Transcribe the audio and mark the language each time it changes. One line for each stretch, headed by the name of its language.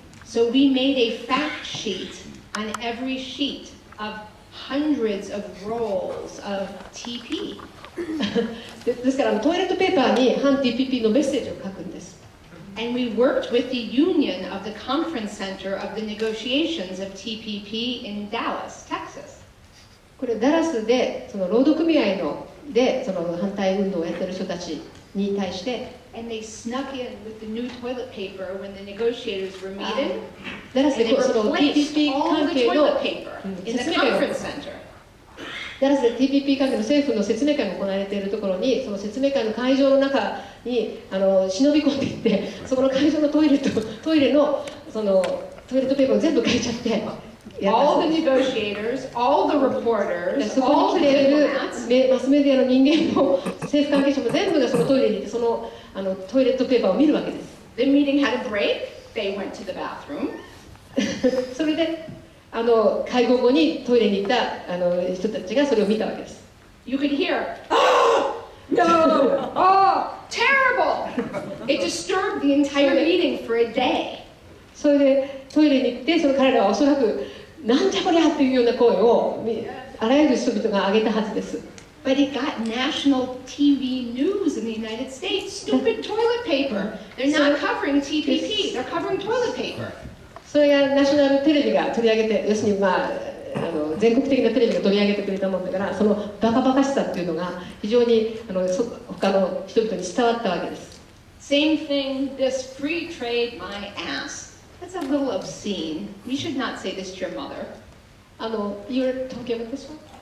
English: So we made a fact sheet on every sheet of hundreds of rolls of TP.
Japanese: ですからトイレットペーパーに反 TPP のメッセージを書くんです。
English: And we worked with the union of the conference center of the negotiations of TPP in Dallas, Texas.
Japanese: これダラスでその労働組合のでその反対運動をやっている人たちに対して、
English: and they snuck in with the new toilet paper when the negotiators were meeting.
Japanese: ダラスでその TPP 関係の説明会をダラスで TPP 関係の政府の説明会が行われているところに、その説明会の会場の中に忍び込んでいって、そこの会場のトイレのそのトイレットペーパーを全部変えちゃって。
English: All the negotiators, all the reporters,
Japanese: そこに来ているマスメディアの人間も政府関係者も全部がそのトイレに行ってそのトイレットペーパーを見るわけです。
English: The meeting had a break. They went to the bathroom.
Japanese: それで会合後にトイレに行った人たちがそれを見たわけです。
English: You could hear, oh no, oh terrible. It disturbed the entire meeting for a day.
Japanese: それでトイレに行ってその彼らはおそらくなんじゃこりゃっていうような声をあらゆる人々が上げたはずです。
English: But it got national TV news in the United States. Stupid toilet paper. They're not covering TPP. They're covering toilet paper.
Japanese: それがナショナルテレビが取り上げて、要するに全国的なテレビが取り上げてくれたもんだから、そのバカバカしさっていうのが非常に他の人々に伝わったわけです。
English: Same thing. This free trade my ass.That's a little obscene. You should not say this to your mother. You're talking about this one?